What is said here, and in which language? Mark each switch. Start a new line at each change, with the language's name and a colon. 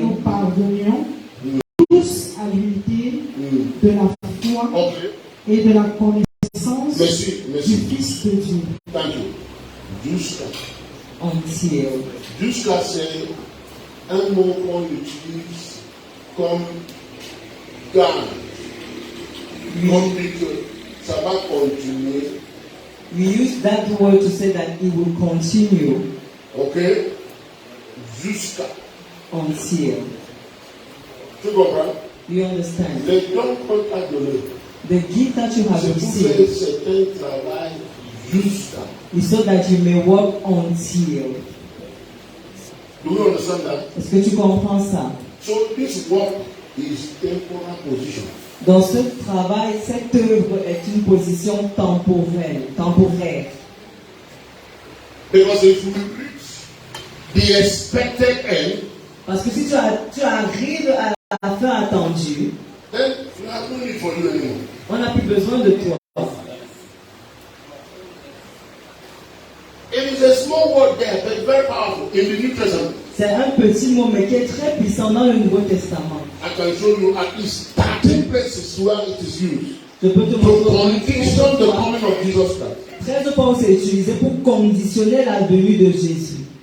French: Nous parvenions tous à l'unité de la foi et de la connaissance du Fils de Dieu.
English: Thank you. Jusqu'à.
French: Entière. Jusqu'à, c'est un mot qu'on utilise comme garde. On dit que ça va continuer.
English: We use that word to say that it will continue.
French: Ok? Jusqu'à. Entière. Tu comprends?
English: You understand?
French: Les dons qu'on t'a donnés,
English: The gift that you have
French: c'est pour
English: received
French: faire certain travail jusqu'à.
English: is so that you may work until. Do you understand that?
French: Est-ce que tu comprends ça?
English: So this work is temporal position.
French: Dans ce travail, cette œuvre est une position temporaire.
English: Because if we reach the expected end,
French: Parce que si tu arrives à la fin attendue,
English: then we have no need for you anymore.
French: on n'a plus besoin de toi.
English: It is a small word there, but very powerful in the New Testament.
French: C'est un petit mot, mais qui est très puissant dans le Nouveau Testament.
English: I can show you at least 13 places where it is used
French: Je peux te
English: to
French: montrer
English: condition the coming of Jesus Christ.
French: 13 fois où c'est utilisé pour conditionner la venue de Jésus.